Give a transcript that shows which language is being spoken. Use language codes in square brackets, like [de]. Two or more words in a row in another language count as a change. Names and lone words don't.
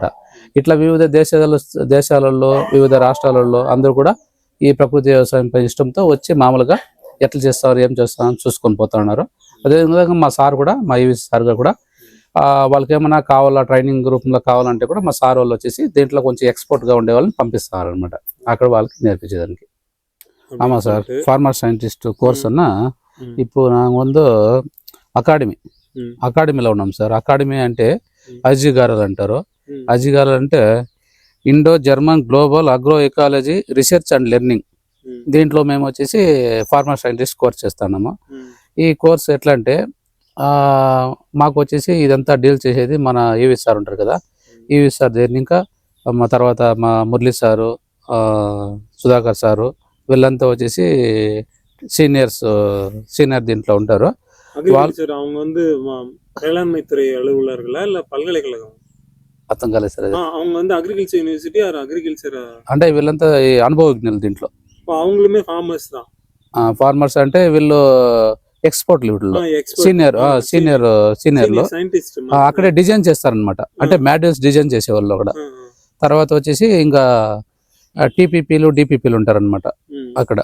[te] ఇట్లా వివిధ దేశాలలో వివిధ రాష్ట్రాలలో అందరూ కూడా ఈ ప్రకృతి వ్యవసాయంపై ఇష్టంతో వచ్చి మామూలుగా ఎట్లా చేస్తారు ఏం చేస్తారని చూసుకొని పోతా ఉన్నారు. అదేవిధంగా మా సార్ కూడా, మా ఈవీసీ సార్ కూడా వాళ్ళకి ఏమైనా కావాలా ట్రైనింగ్ రూపంలో కావాలంటే కూడా మా సార్ వాళ్ళు వచ్చేసి దీంట్లో కొంచెం ఎక్స్పర్ట్గా ఉండే వాళ్ళని పంపిస్తారు అనమాట అక్కడ వాళ్ళకి నేర్పించేదానికి. [ta] ஆமாம் சார், [en] farmer scientist course [ta] இப்போ நாங்கள் வந்து [te] అకాడమీలో ఉన్నాం సార్. అకాడమీ అంటే అజిగారల్ అంటారు. అజిగారల్ అంటే ఇండో జర్మన్ గ్లోబల్ అగ్రో ఎకాలజీ రీసెర్చ్ అండ్ లెర్నింగ్. దీంట్లో మేము వచ్చేసి [en] farmer scientist course [te] చేస్తున్నాము. ఈ కోర్స్ ఎట్లా అంటే మాకు వచ్చేసి ఇదంతా డీల్ చేసేది మన ఈవీ సార్ ఉంటారు కదా, ఈవీ సార్ దగ్గర ఇంకా మా తర్వాత మా మురళీ సారు, సుధాకర్ సారు, వీళ్ళంతా వచ్చేసి సీనియర్ దీంట్లో ఉంటారు. [ta] அவங்க வந்து வேளாண்மை துறை அலுவலர்களா இல்ல பல்கலைக்கழகம்? [te] అర్థం కాలేదు సార్. [ta] அவங்க வந்து [en] agriculture university or agriculture [te] అంటే వీళ్ళంతా అనుభవజ్ఞులు దీంట్లో. [ta] அவங்களுமே ఫార్మర్స్ தான். [te] ఫార్మర్స్ అంటే వీళ్ళు ఎక్స్పోర్ట్ వీటిలో సీనియర్లు సైంటిస్ట్ అక్కడే డిజైన్ చేస్తారనమాట. అంటే మాడ్యూల్స్ డిజైన్ చేసేవాళ్ళు అక్కడ. తర్వాత వచ్చేసి ఇంకా టీపీపీలు డిపిపీలు ఉంటారనమాట అక్కడ.